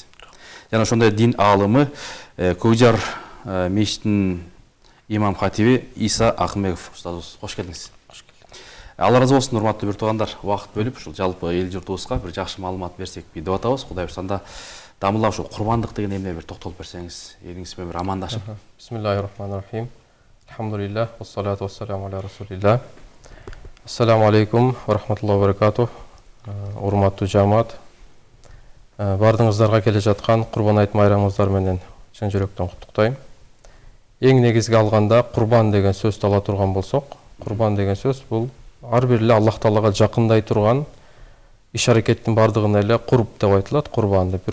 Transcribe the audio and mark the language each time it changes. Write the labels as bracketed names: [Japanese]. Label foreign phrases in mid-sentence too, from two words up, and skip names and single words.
[Kyrgyz] Жана ошондой дин аалымы Көкжар мечитинин имам хатиби Иса Акмеков устазыбыз. Кош келдиңиз. Алла разы болсун, урматтуу бир-туугандар. Убакыт бөлүп ушул жалпы эл журтубузга бир жакшы маалымат берсек деп атабыз. Кудай буйрса анда дамылап ушул курбандык деген эмне бир токтолуп берсеңиз, элиңиз менен бир амандашып. [Arabic] بسم الله الرحمن الرحيم. الحمد لله، والصلاة والسلام على رسول الله. السلام عليكم ورحمة الله وبركاته. [Kyrgyz] Урматтуу жамаат, бардыгыңыздарга келе жаткан Курбан айт майрамыңыздар менен чын жүрөктөн куттуктайм. Эң негизги алганда курбан деген сөздү ала турган болсок, курбан деген сөз бул ар бир эле Аллах Таалага жакындай турган иш аракеттин бардыгына эле курб деп айтылат, курбан деп.